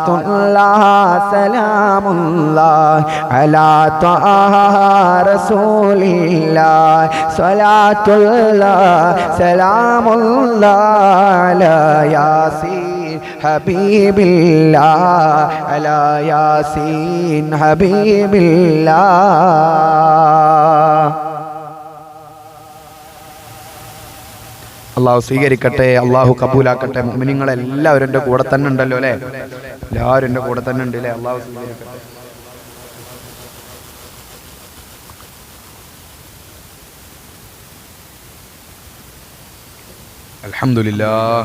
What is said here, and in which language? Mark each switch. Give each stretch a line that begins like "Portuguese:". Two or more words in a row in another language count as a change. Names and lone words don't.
Arabic: الله سلام الله على طه رسول الله صلاة الله سلام الله على ياسين حبيب الله على ياسين حبيب الله
Malayalam: അള്ളാഹു സ്വീകരിക്കട്ടെ, അള്ളാഹു കബൂലാക്കട്ടെ. മുഅ്മിനീങ്ങൾ എല്ലാവരും എൻ്റെ കൂടെ തന്നെ ഉണ്ടല്ലോ അല്ലേ? എല്ലാവരും എൻ്റെ കൂടെ തന്നെ ഉണ്ട് അല്ലേ? അള്ളാഹു സ്വീകരിക്കട്ടെ. അൽഹംദുലില്ലാഹ്.